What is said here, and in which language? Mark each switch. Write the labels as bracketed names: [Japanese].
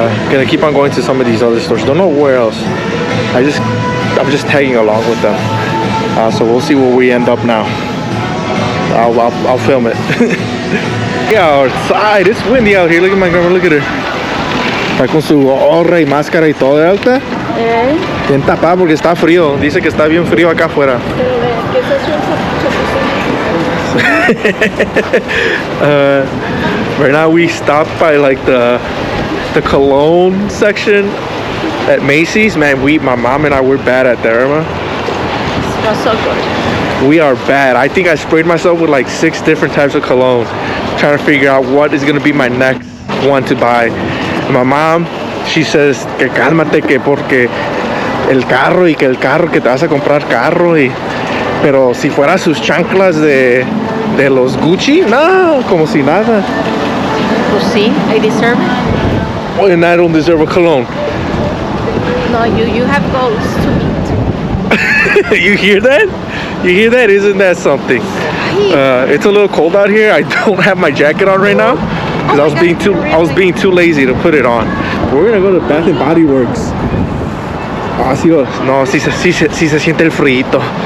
[English] Gonna keep on going to some of these other stores. Don't know where else. I'm just tagging along with them. So we'll see where we end up now. I'll film it. Yeah, outside. It's windy out here. Look at my grandma. Look at her. [Spanish] Está con su gorra y máscara y todo de alta. Bien tapada porque está frío. Dice que está bien frío acá afuera. [English] Right now we stopped by like the cologne section at Macy's. Man, my mom and I were bad at that, Irma. It smells so good. We are bad. I think I sprayed myself with like 6 different types of cologne, trying to figure out what is gonna be my next one to buy. And my mom, she says [Spanish] que cálmate, que porque el carro y que el carro, que te vas a comprar carro y pero si fuera sus chanclas de los Gucci, no, como si nada. Pues sí, [English] I deserve it. Well, and I don't deserve a cologne. No, you have goals to meet. You hear that? You hear that? Isn't that something? It's a little cold out here. I don't have my jacket on right now because I was being too lazy to put it on. We're gonna go to Bath and Body Works. [Spanish] Ah, sí, no, sí se siente el frío.